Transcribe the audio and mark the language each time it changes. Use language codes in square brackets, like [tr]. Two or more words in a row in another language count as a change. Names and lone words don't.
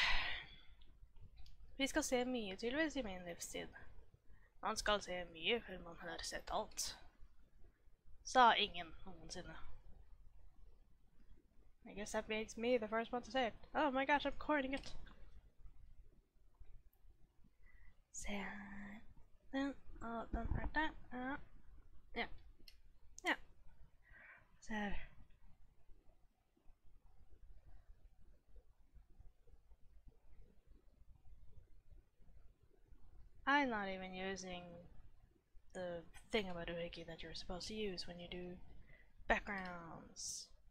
[no] Vi skal se mye tydeligvis i min livstid. Man skal se mye før man har sett alt. Sa ingen noensinne. [en] I guess that makes me the first one to say it. Oh my gosh, I'm coining it. [no] Se den, og den der. Ja. Ja. Se her. [en] I'm not even using the thingamadoohickey that you're supposed to use when you do backgrounds.